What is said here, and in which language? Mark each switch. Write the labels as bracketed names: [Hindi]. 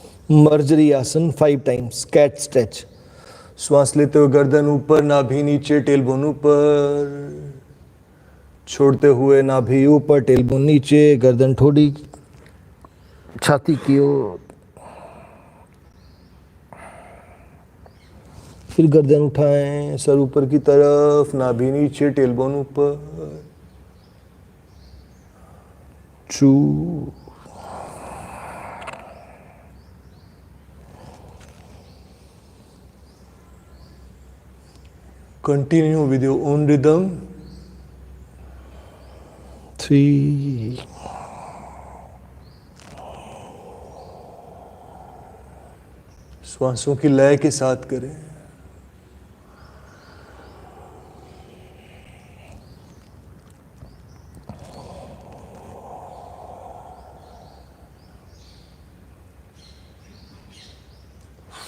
[Hindi] मर्जरी आसन 5 times, cat stretch. श्वास लेते हुए गर्दन ऊपर, नाभि नीचे, टेलबोन ऊपर, छोड़ते हुए नाभि ऊपर, टेलबोन नीचे, गर्दन थोड़ी छाती की ओर, फिर गर्दन उठाएं, सर ऊपर की तरफ, नाभि नीचे, टेलबोन ऊपर। [English] 2 Continue with your own rhythm. [Hindi] 3 श्वासों की लय के साथ करें।